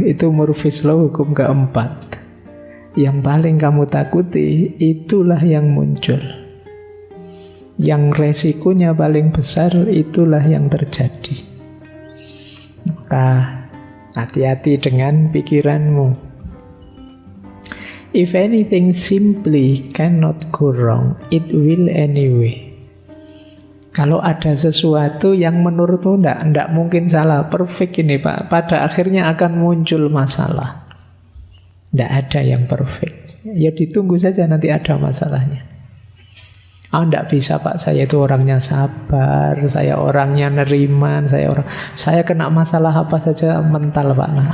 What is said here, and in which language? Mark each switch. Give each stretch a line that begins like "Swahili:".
Indonesian: Itu Murphy's Law hukum keempat. Yang paling kamu takuti, itulah yang muncul. Yang resikonya paling besar, itulah yang terjadi. Maka hati-hati dengan pikiranmu.
English: If anything simply cannot go wrong, it will anyway.
Indonesian: Kalau ada sesuatu yang menurutmu tidak mungkin salah, perfect ini Pak, pada akhirnya akan muncul masalah. Tidak ada yang perfect. Ya ditunggu saja nanti ada masalahnya. Tidak bisa Pak, saya itu orangnya sabar, saya orangnya neriman, saya kena masalah apa saja mental Pak.